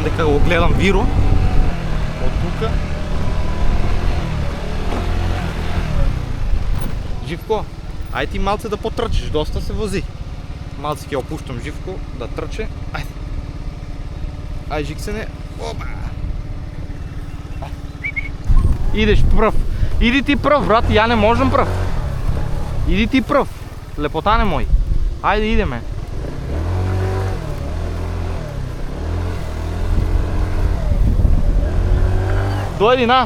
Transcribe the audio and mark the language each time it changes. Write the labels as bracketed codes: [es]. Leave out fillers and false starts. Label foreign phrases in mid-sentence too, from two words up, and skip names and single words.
[bg] го гледам Виро. От тука. Живко, ай ти малце да потръчиш, доста се вози. Малце ке опущам Живко да тръче. Айде. Ай, Жиксене. Опа. Идеш пръв. Иди ти пръв, брат, я не можем пръв. Иди ти пръв. Лепотане мой. Айде, идеме. Дойди на.